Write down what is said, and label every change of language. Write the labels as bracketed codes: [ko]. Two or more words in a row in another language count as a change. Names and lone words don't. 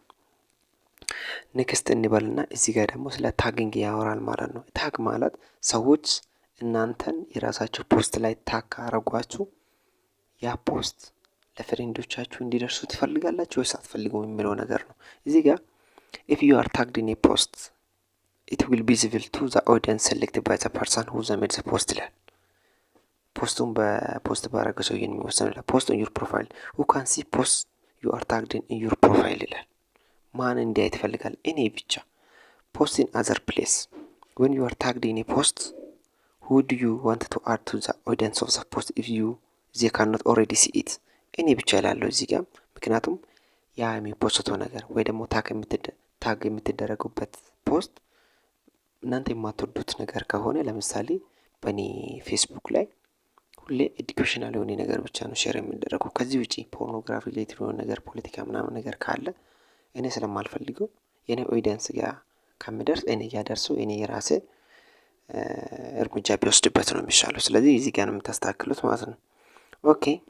[am] ኔክስት እንበልና እዚህ ጋር ደግሞ ስለ ታግንግ ያወራል ማለት ነው። ታግ ማለት ሰዎች እናንተን የራሳቸው ፖስት ላይ ታግ ካረጓችሁ ያ ፖስት ለፍሬንዶቻችሁ እንዲደርሱ ትፈልጋላችሁ ወይስ አትፈልጉም የሚለው ነገር ነው። እዚህ ጋር [en] if you are tagged in a post it will be visible to the audience selected by the person who made the post [am] ይላል። ፖስቱን በፖስት ባረገው ሰውዬ የሚወሰን ይላል። ፖስት [en] on your profile who can see post you are tagged in your profile [am] ይላል። ማን እንዲያይ ትፈልጋል? እኔ ብቻ። [en] post in other place when you are tagged in a post who do you want to add to the audience of the post if you they cannot already see it [am] እኔ ብቻ እላለሁ እዚህ ጋር። ምክንያቱም ያ የሚፖስተው ነገር ወይ ደግሞ ታግ የምትደረጉበት ፖስት እናንተ የማትወዱት ነገር ከሆነ ለምሳሌ በእኔ ፌስቡክ ላይ ሁሌ ኤዱኬሽናል የሆነ ነገር ብቻ ነው ሼር የሚደረገው። ከዚህ ውጪ [en] pornography related [am] የሆነ ነገር ፖለቲካ ምናምን ነገር ካለ እኔ ስለማልፈልገው የኔ ኦዲየንስ ጋር ከምደርስ እኔ እያደርሰው እኔ የራሴ እርምጃ ቢወስድበት ነው የሚሻለው። ስለዚህ እዚህ ጋር ነው የምታስተካክሉት ማለት ነው። ኦኬ